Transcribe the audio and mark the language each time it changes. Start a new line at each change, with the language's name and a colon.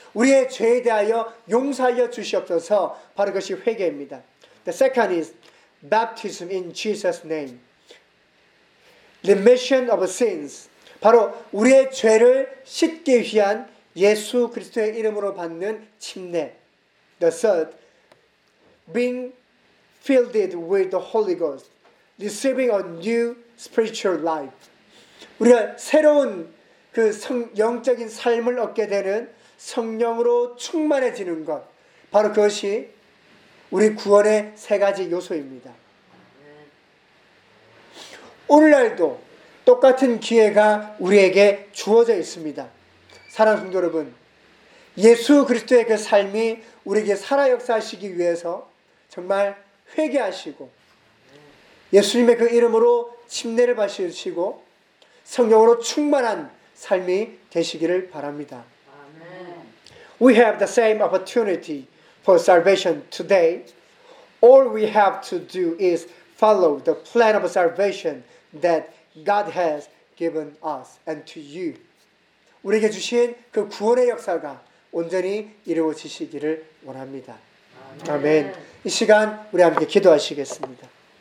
Korean: 우리의 죄에 대하여 용서하여 주시옵소서 바로 그것이 회개입니다.
English: The second is baptism in Jesus' name. Remission of sins.
Korean: 바로 우리의 죄를 씻기 위한 예수 그리스도의 이름으로 받는 침례.
English: The third, being filled with the Holy Ghost. Receiving a new spiritual life.
Korean: 우리가 새로운 그 영적인 삶을 얻게 되는 성령으로 충만해지는 것 바로 그것이 우리 구원의 세 가지 요소입니다. 오늘날도 똑같은 기회가 우리에게 주어져 있습니다. 사랑하는 성도 여러분 예수 그리스도의 그 삶이 우리에게 살아 역사하시기 위해서 정말 회개하시고 예수님의 그 이름으로 침례를 받으시고 성령으로 충만한 삶이 되시기를 바랍니다.
English: We have the same opportunity for salvation today. All we have to do is follow the plan of salvation that God has given us and to you.
Korean: 우리에게 주신 그 구원의 역사가 온전히 이루어지시기를 원합니다. 아멘. 이 시간 우리 함께 기도하시겠습니다.